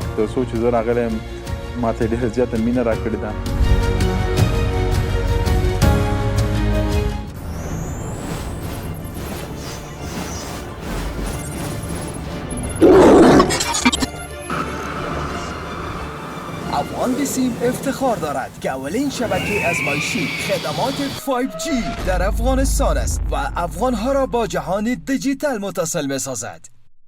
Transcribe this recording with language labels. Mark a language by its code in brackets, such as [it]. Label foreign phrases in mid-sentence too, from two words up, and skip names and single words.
[ps] تر څو چې زه راغلی یم ما ته ډېره زیاته مینه راکړې ده. [fa] افغان بیسیم افتخار دارد که اولین شبکه ازمایشی خدمات 5G در افغانستان است و افغانها را با جهان دیجیتال متصل می‌سازد.